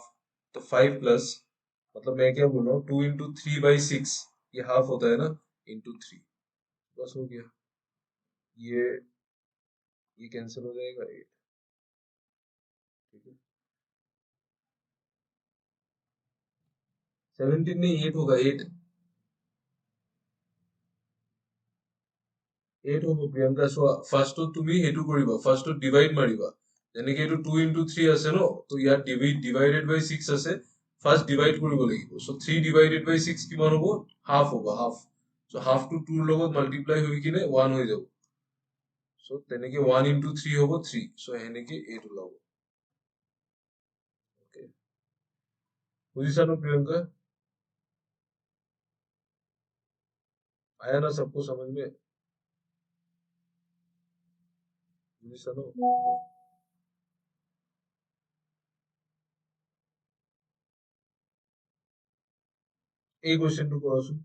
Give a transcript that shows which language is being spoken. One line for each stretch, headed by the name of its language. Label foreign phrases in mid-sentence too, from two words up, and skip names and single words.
Hindi: तो 5 प्लस, मतलब मैं क्या बोल रहा हूँ, 2 इंटू 3/6, ये हाफ होता है ना, इंटू 3, बस हो गया। ये कैंसिल हो जाएगा, 8, ठीक है। 17 नहीं, 8 होगा, 8 হ'ব প্ৰিয়ংকা।
Assamese: চোৱা, ফাৰ্ষ্টটো তুমি সেইটো কৰিবা, ফাৰ্ষ্টটো ডিভাইড মাৰিবা। যেনেকে এইটো 2 into 3 আছে ন, তো ইয়াত
English: divided by
Assamese: 6 আছে, ফাৰ্ষ্ট ডিভাইড কৰিব লাগিব। চ' 3
English: divided by
Assamese: 6 কিমান হ'ব? হাফ হ'ব, হাফ। চ' হাফটো 2 ৰ লগত মাল্টিপ্লাই হৈ কিনে 1 হৈ যাব। চ' তেনেকে 1 into 3 হ'ব 3। চ' সেনেকে 8 ওলাব। অ'কে, বুজিছা ন প্ৰিয়ংকা?
Hindi: आया ना सबको समझ में?
Assamese: বুজিছা ন? এই কোয়েশ্চেনটো কৰাচোন।